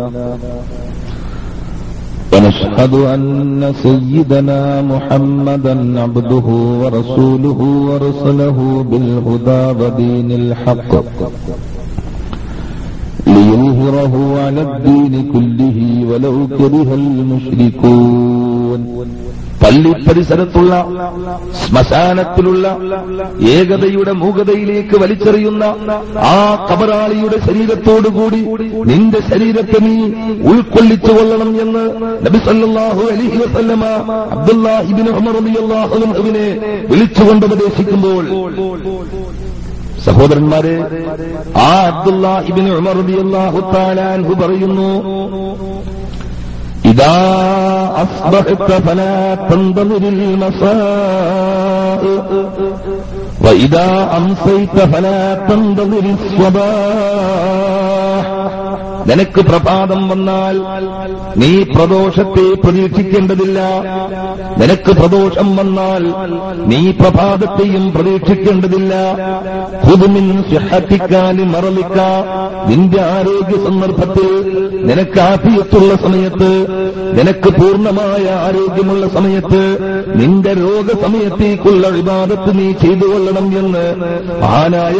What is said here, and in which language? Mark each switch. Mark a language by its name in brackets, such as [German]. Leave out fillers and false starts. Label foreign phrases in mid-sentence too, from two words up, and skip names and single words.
[Arabic] ونشهد أن سيدنا محمدا عبده ورسوله ورسله بالهدى ودين الحق ليظهره على الدين كله ولو كره المشركون. [Malayalam] പള്ളി പരിസരത്തുള്ള ശ്മശാനത്തിലുള്ള ഏകതയുടെ മൂകതയിലേക്ക് വലിച്ചെറിയുന്ന ആ കബറാളിയുടെ ശരീരത്തോടുകൂടി നിന്റെ ശരീരത്തെ നീ ഉൾക്കൊള്ളിച്ചുകൊള്ളണം എന്ന് നബി [Arabic] صلى الله عليه وسلم [Malayalam] അബ്ദുല്ലാഹ് ഇബ്നു ഉമർ [Arabic] رضي الله عنه [Malayalam] വിളിച്ചുകൊണ്ട് ഉപദേശിക്കുമ്പോൾ, സഹോദരന്മാരെ, ആ അബ്ദുല്ലാഹ് ഇബ്നു ഉമർ [Arabic] رضي الله تعالى عنه [Malayalam] പറയുന്നു, [Arabic] إذا أصبحت فلا تنتظر المساء وإذا أمسيت فلا تنتظر الصباح. [Malayalam] നിനക്ക് പ്രഭാതം വന്നാൽ നീ പ്രദോഷത്തെ പ്രതീക്ഷിക്കേണ്ടതില്ല, നിനക്ക് പ്രദോഷം വന്നാൽ നീ പ്രഭാതത്തെയും പ്രതീക്ഷിക്കേണ്ടതില്ല. [Arabic] خذ من صحتك لمرضك, [Malayalam] നിന്റെ ആരോഗ്യ സന്ദർഭത്തിൽ നിനക്ക് ആഫിയത്തുള്ള സമയത്ത്, നിനക്ക് പൂർണ്ണമായ ആരോഗ്യമുള്ള സമയത്ത്, നിന്റെ രോഗസമയത്തേക്കുള്ള ഇബാദത്ത് നീ ചെയ്തുകൊള്ളണം എന്ന് മഹാനായ